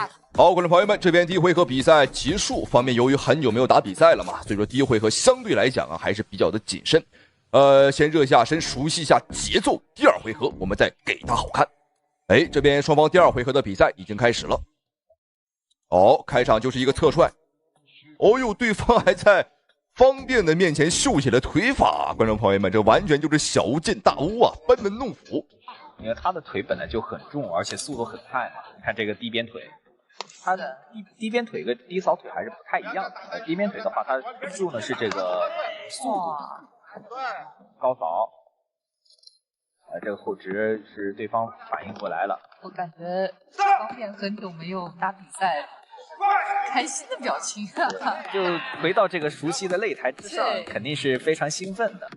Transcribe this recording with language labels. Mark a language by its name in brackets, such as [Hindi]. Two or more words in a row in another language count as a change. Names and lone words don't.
[Chinese] 好，觀眾朋友們，這邊第一回合比賽結束，方面由於很久沒有打比賽了嘛，所以說第一回合相對來講還是比較的謹慎。先熱一下身，熟悉一下節奏。第二回合我們再給他好看。這邊雙方第二回合的比賽已經開始了。哦，開場就是一個側踹。哦呦，對方還在方便的面前秀起了腿法，觀眾朋友們，這完全就是小巫見大巫啊，班門弄斧。因為他的腿本來就很重，而且速度很快嘛。你看這個低邊腿，他的低邊腿跟低掃腿還是不太一樣的。低邊腿的話，他注的是這個速度，高掃。這個後直是對方反應過來了。我感覺方便很久沒有打比賽，開心的表情啊！就回到這個熟悉的擂台之上，肯定是非常興奮的。